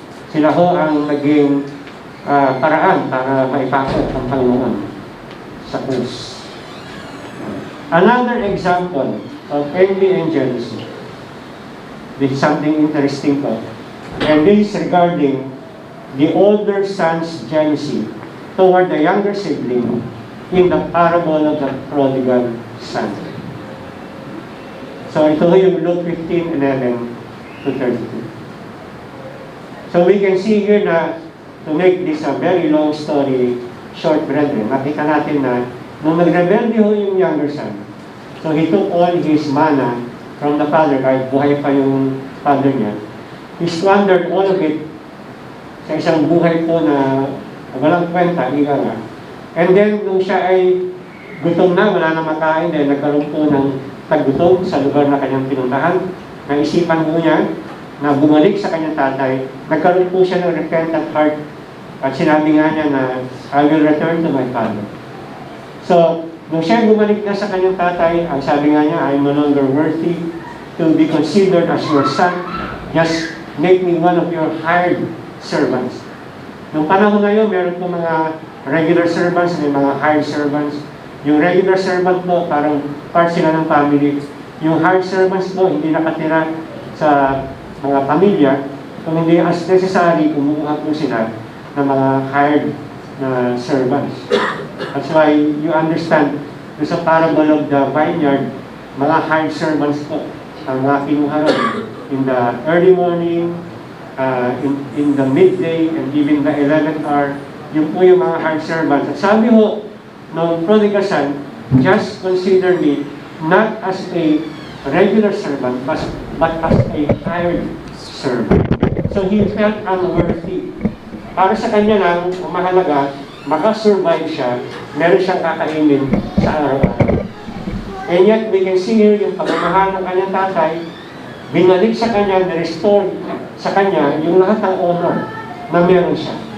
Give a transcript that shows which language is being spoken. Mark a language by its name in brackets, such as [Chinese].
[Filipino] Sila ho ang naging paraan para maipakot ang Panginoon sa krus. [English] Another example of envy and jealousy. This is something interesting po. And this is regarding the older son's jealousy toward the younger sibling in the parable of the prodigal son. [Filipino] So ito yung Luke 15:11 to 32. [English] So we can see here na, to make this a very long story short, brethren, [Filipino] makita natin na nung nagrebelde ho yung [English] younger son, so he took all his mana from the father, [Filipino] kahit buhay pa yung [English] father niya. He squandered all of it [Filipino] sa isang buhay po na walang kwenta, ika nga. And then, nung siya ay gutom na, wala na makain, dahil nagkaroon po ng taggutom sa lugar na kanyang pinuntahan, naisipan po niya na bumalik sa kanyang tatay, nagkaroon po siya ng repentant heart, at sinabi nga niya na, [English] I will return to my father. So, [Filipino] nung siya bumalik na sa kanyang tatay, ang sabi nga niya, [English] I am no longer worthy to be considered as your son, just make me one of your hired servants. [Filipino] Nung panahon na yun, meron po mga regular servants, may mga hired servants. Yung regular servant po, parang part sila ng family. Yung hired servants po, hindi nakatira sa mga pamilya. Kung hindi as necessary, kumuha po sila ng mga hired na servants. [English] That's why you understand, sa parable of the vineyard, mga hired servants [Filipino] po ang mga kinuha ron. [English] In the early morning, in the midday, and even the 11th hour, [Filipino] yun po yung mga [English] hired servants. [Filipino] At sabi ho, [English] ng prodigal son, just consider me not as a regular servant, but as a hired servant. So he felt unworthy. [Filipino] Para sa kanya lang, ang mahalaga, makasurvive siya, meron siyang kakainin sa araw-araw. [English] And yet, we can see here [Filipino] yung pagmamahal ng kanyang tatay, binalik sa kanya, na-restore sa kanya yung lahat ng honor na meron siya.